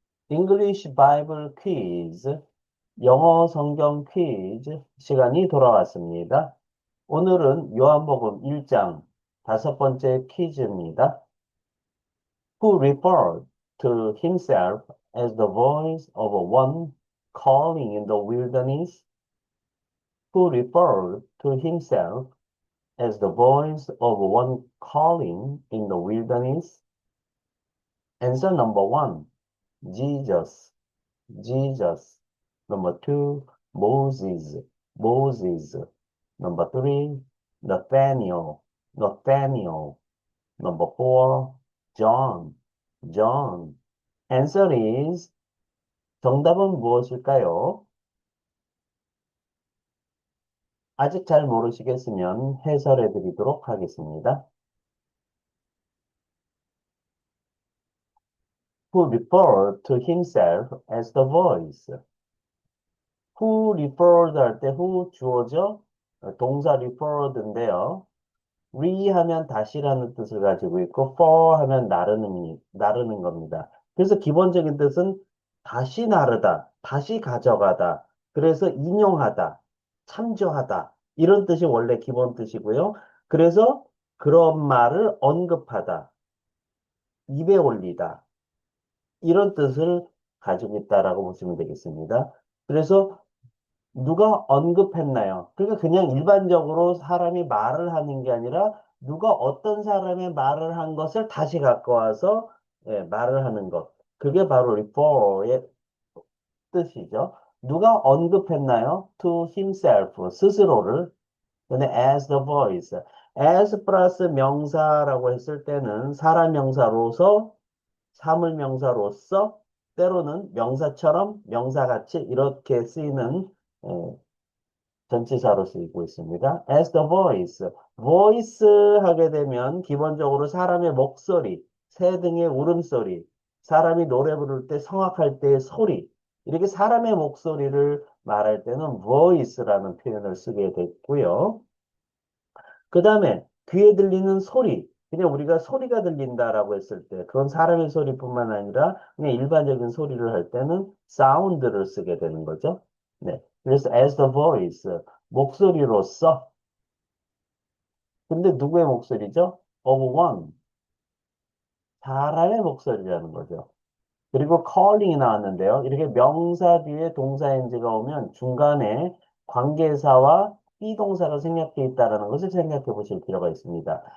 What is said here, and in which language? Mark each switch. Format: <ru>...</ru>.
<en>English Bible quiz,</en> <ko>영어 성경 퀴즈 시간이 돌아왔습니다. 오늘은 요한복음 1장 다섯 번째 퀴즈입니다.</ko> <en>Who referred to himself as the voice of one calling in the wilderness? Who referred to himself as the voice of one calling in the wilderness? Answer number one, Jesus. Jesus. Number two, Moses. Moses. Number three, Nathaniel. Nathaniel. Number four, John. John. Answer is,</en> <ko>정답은 무엇일까요? 아직 잘 모르시겠으면 해설해 드리도록 하겠습니다.</ko> <en>Who referred to himself as the voice. Who referred</en> <ko>할 때 who 주어죠? 동사 referred인데요. ha면 다시라는 뜻을 가지고 있고 for 하면 나르는 겁니다. 그래서 기본적인 뜻은 다시 나르다, 다시 가져가다, 그래서 인용하다, 참조하다 이런 뜻이 원래 기본 뜻이고요. 그래서 그런 말을 언급하다, 입에 올리다 이런 뜻을 가지고 있다라고 보시면 되겠습니다. 그래서 누가 언급했나요? 그러니까 그냥 일반적으로 사람이 말을 하는 게 아니라 누가 어떤 사람의 말을 한 것을 다시 갖고 와서 말을 하는 것. 그게 바로 refer의 뜻이죠. 누가 언급했나요?</ko> <en>To himself,</en> <ko>스스로를. 근데</ko> <en>as the voice.</en> <ko>as 플러스 명사라고 했을 때는 사람 명사로서, 사물 명사로서, 때로는 명사처럼, 명사같이 이렇게 쓰이는 전치사로 쓰이고 있습니다.</ko> <en>As the voice.</en> <ko>voice 하게 되면 기본적으로 사람의 목소리, 새 등의 울음소리, 사람이 노래 부를 때 성악할 때의 소리, 이렇게 사람의 목소리를 말할 때는 voice라는 표현을 쓰게 됐고요. 그 다음에 귀에 들리는 소리, 그냥 우리가 소리가 들린다라고 했을 때 그건 사람의 소리뿐만 아니라 그냥 일반적인 소리를 할 때는 사운드를 쓰게 되는 거죠. 네. 그래서</ko> <en>as the voice,</en> <ko>목소리로서. 근데 누구의 목소리죠?</ko> <en>of one,</en> <ko>사람의 목소리라는 거죠. 그리고 calling이 나왔는데요. 이렇게 명사 뒤에 동사 인지가 오면 중간에 관계사와 비동사가 생략되어 있다는 것을 생각해 보실 필요가 있습니다.</ko>